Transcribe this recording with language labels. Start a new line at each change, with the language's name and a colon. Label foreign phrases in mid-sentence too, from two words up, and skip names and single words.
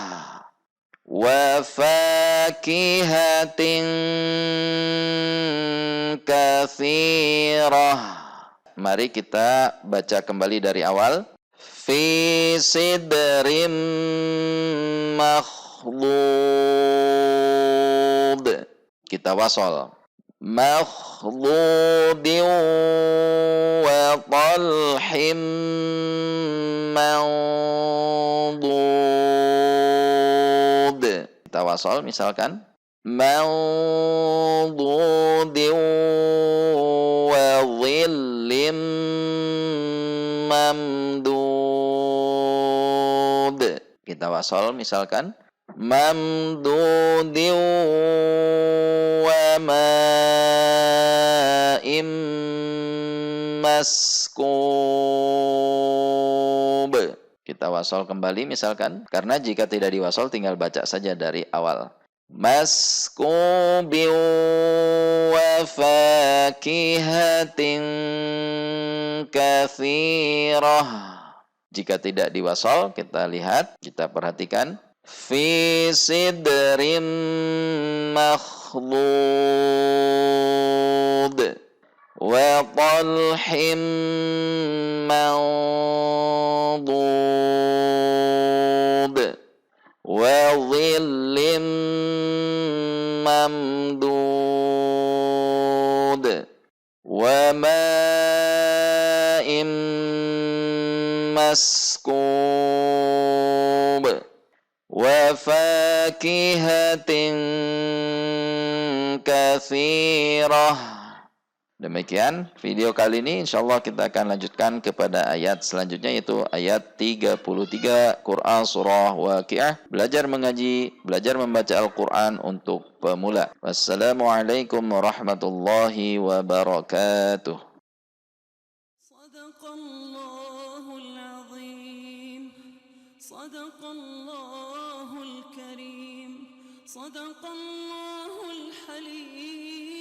Arabic: وفاكهة كثيرة.
Indonesian: Mari kita baca kembali dari awal.
Arabic: في سدر مخضود.
Indonesian: Kita wasol.
Arabic: مخضود وطلح منضود.
Indonesian: Kita wasol misalkan.
Arabic: منضود وظل ممدود.
Indonesian: Kita wasol misalkan
Arabic: ممدود وماء مسكوب.
Indonesian: Kita wasol kembali misalkan, karena jika tidak diwasol tinggal baca saja dari awal.
Arabic: مسكوب وفاكهة كثيرة.
Indonesian: Jika tidak diwasol, kita lihat, kita perhatikan.
Arabic: في سدر مخضود وطلح منضود وظل ممدود و وماء مسكوب وفاكهة كثيرة.
Indonesian: Demikian video kali ini, insyaallah kita akan lanjutkan kepada ayat selanjutnya, yaitu ayat 33 Quran surah Waqiah. Belajar mengaji, belajar membaca Al-Quran untuk pemula.
Arabic: والسلام عليكم ورحمة الله وبركاته. صدق الله العظيم، صدق الله الكريم، صدق الله الحليم.